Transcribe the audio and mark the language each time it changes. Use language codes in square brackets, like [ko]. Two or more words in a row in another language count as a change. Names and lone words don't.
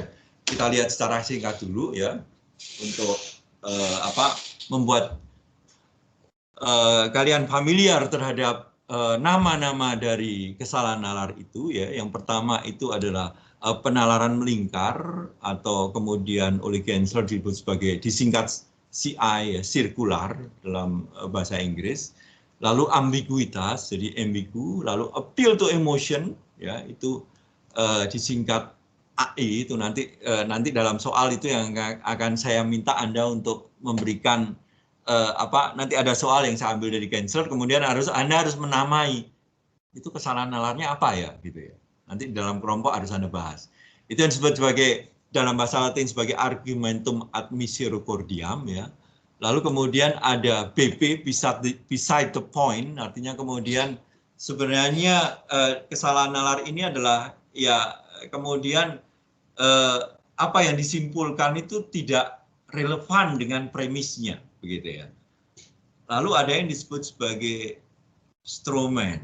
[id] Kita lihat secara singkat dulu ya untuk membuat kalian familiar terhadap nama-nama dari kesalahan nalar itu ya. Yang pertama itu adalah penalaran melingkar atau kemudian oleh Gensler disebut sebagai disingkat CI ya, sirkular dalam bahasa Inggris. Lalu ambiguitas, jadi ambigu, lalu [en] appeal to emotion, [id] ya itu disingkat AI, itu nanti dalam soal itu yang akan saya minta Anda untuk memberikan nanti ada soal yang saya ambil dari Cancer, kemudian Anda harus menamai itu kesalahan nalarnya apa ya, gitu ya. Nanti di dalam kelompok harus Anda bahas. Itu yang disebut sebagai dalam bahasa Latin sebagai [la] argumentum ad misericordiam [id] ya. Lalu kemudian ada BP [en] beside the point, [id] artinya kemudian sebenarnya kesalahan nalar ini adalah ya kemudian apa yang disimpulkan itu tidak relevan dengan premisnya, begitu ya. Lalu ada yang disebut sebagai [en] straw man.